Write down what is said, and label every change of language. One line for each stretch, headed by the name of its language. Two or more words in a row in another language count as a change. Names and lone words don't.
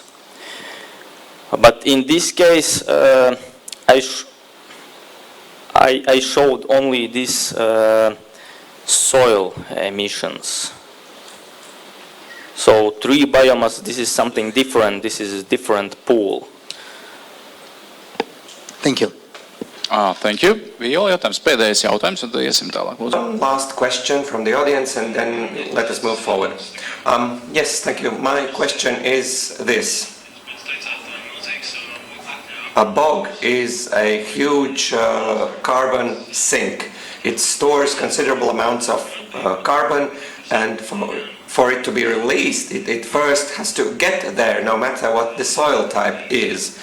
English: But in this case, I showed only this soil emissions. So tree biomass, this is something different. This is a different pool. Thank you. Thank you.
Latvian: Vielä jautājums, pēdējais jautājums, un tad iesim tālāk.
English: One last question from the audience and then let us move forward. Yes, thank you. My question is this. A bog is a huge carbon sink. It stores considerable amounts of carbon, and for it to be released, it first has to get there, no matter what the soil type is.